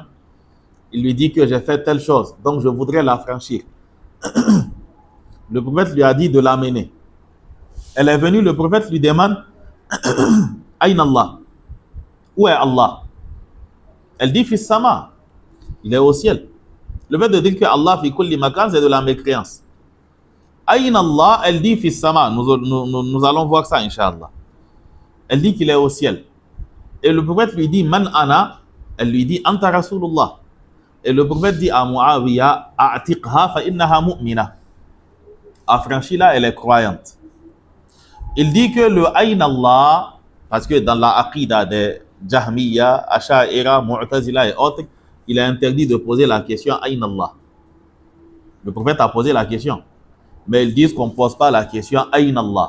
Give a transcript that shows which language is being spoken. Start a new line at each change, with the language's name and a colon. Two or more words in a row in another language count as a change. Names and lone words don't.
French: Il lui dit que j'ai fait telle chose, donc je voudrais la franchir. Le prophète lui a dit de l'amener. Elle est venue, le prophète lui demande
Arabic: أين الله,
French: où est Allah? Elle dit
Arabic: في السماء,
French: il est au ciel. Le fait de dire que
Arabic: الله في كل مكان,
French: c'est de la mécréance.
Arabic: أين الله,
French: elle dit
Arabic: في السماء,
French: nous allons voir ça inshallah. Elle dit qu'il est au ciel. Et le prophète lui dit
Arabic: من أنا,
French: elle lui dit
Arabic: أنت رسول الله.
French: Et le prophète dit à Muawiyah
Arabic: أعتقها فإنها مؤمنة.
French: Affranchis-la, elle est croyante. Il dit que le
Arabic: أين الله,
French: parce que dans la aqida des Jahmiya, Asha'ira, Mu'tazila et autres, il est interdit de poser la question
Arabic: أين الله.
French: Le prophète a posé la question. Mais ils disent qu'on ne pose pas la question
Arabic: أين الله.